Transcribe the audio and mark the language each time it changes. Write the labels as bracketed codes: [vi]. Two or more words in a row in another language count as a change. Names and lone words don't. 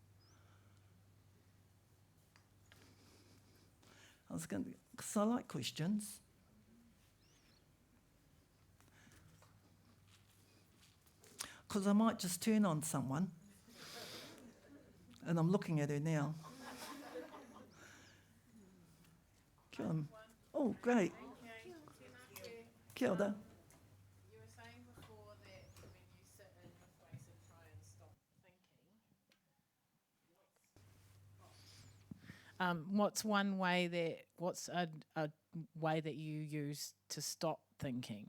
[en] Because I like questions. Because I might just turn on someone, and I'm looking at her now. [mi] Kia ora. [en] Oh, great. [mi] Kia ora. [en] You were saying before that when you sit in your place and try and stop thinking, what's one way what's a way that you use to stop thinking?